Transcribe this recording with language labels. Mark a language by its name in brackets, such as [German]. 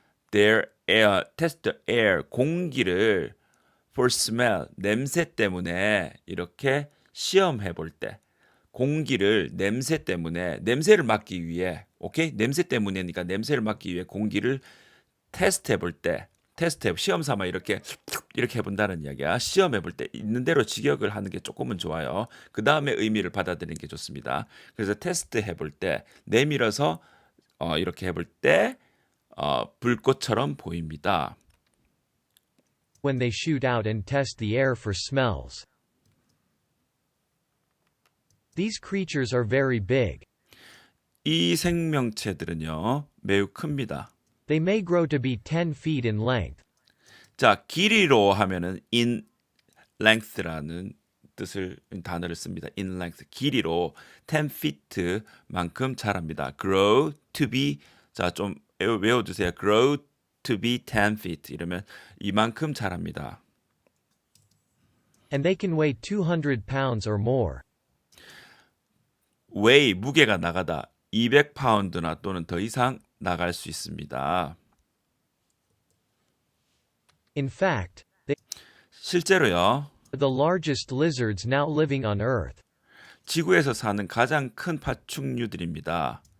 [English] their air [Korean] 공기를 [English] for smell [Korean] 냄새 때문에 이렇게 시험해 볼 때 공기를 냄새 때문에 냄새를 맡기 위해 오케이 냄새 때문이니까 냄새를 맡기 위해 공기를 테스트해 볼 때 시험 삼아 이렇게 해본다는 이야기야. 시험해 볼 때 있는 대로 직역을 하는 게 조금은 좋아요. 그 다음에 의미를 받아들이는 게 좋습니다. 그래서 테스트 해볼 때 내밀어서 이렇게 해볼 때 불꽃처럼 보입니다. [English] when they shoot out and test the air for smells. These creatures are very big. [Korean] 이 생명체들은요 매우 큽니다. [English] They may grow to be 10 feet in length. [Korean] 자, 길이로 하면은 [English] in length [Korean] 라는 단어를 씁니다. [English] in length, [Korean] 길이로 10 feet만큼 자랍니다. [English] grow to be, [Korean] 자, 좀 외워두세요. [English] grow to be 10 feet [Korean] 이러면 이만큼 자랍니다. [English] And they can weigh 200 pounds or more. [Korean] weigh, 무게가 나가다 200파운드나 또는 더 이상 나갈 수 있습니다. [English] In fact, they [Korean] 실제로요. [English] are the largest lizards now living on Earth. [Korean] 지구에서 사는 가장 큰 파충류들입니다.